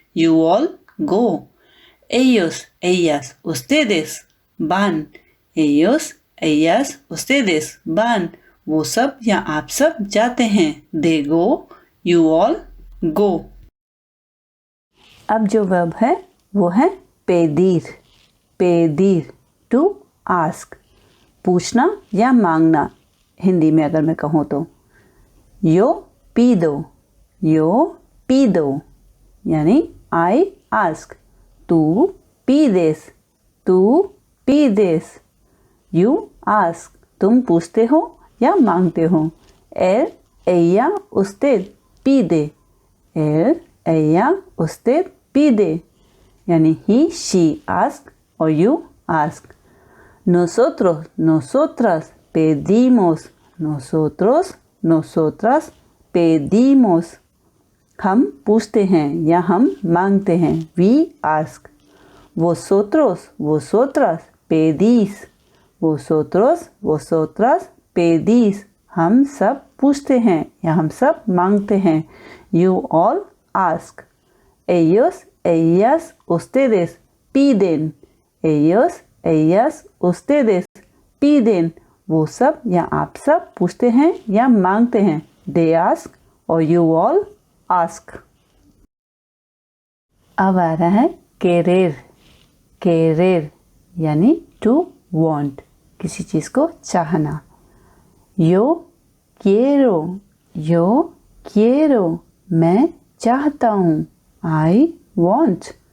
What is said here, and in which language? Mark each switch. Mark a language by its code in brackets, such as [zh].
[en] You all go. [es] Ellos, ellas, ustedes van, ellos, ellas, ustedes van, [hi] वो सब या आप सब जाते हैं. [en] They go, you all go. [hi] अब जो वर्ब है वो है पेdir. पेdir, [en] to ask, [hi] पूछना या मांगना. हिंदी में अगर मैं कहूँ तो [es] yo pido, [hi] यानी [en] I ask. [hi] तू pides, [en] you ask, [hi] तुम पूछते हो या मांगते हो. [es] ella usted pide, [hi] यानी [en] he she ask [hi] और [en] you ask. [es] Nosotros, nosotras pedimos, nosotros, nosotras pedimos, [hi] हम पूछते हैं या हम मांगते हैं. [en] We ask. [es] Vosotros, vosotras pedís, vosotros, vosotras pedís, [hi] हम सब पूछते हैं या हम सब मांगते हैं. [en] You all ask. [es] Ellos, ellas, ustedes piden, [hi] ellos, ellas, ustedes piden, वो सब या आप सब पूछते हैं या मांगते हैं. [en] They ask [hi] और [en] you all ask. [hi] अब आ रहा है querer, यानी [en] to want, [hi] किसी चीज को चाहना. [es] Yo quiero, [hi] मैं चाहता हूँ. [en] I want.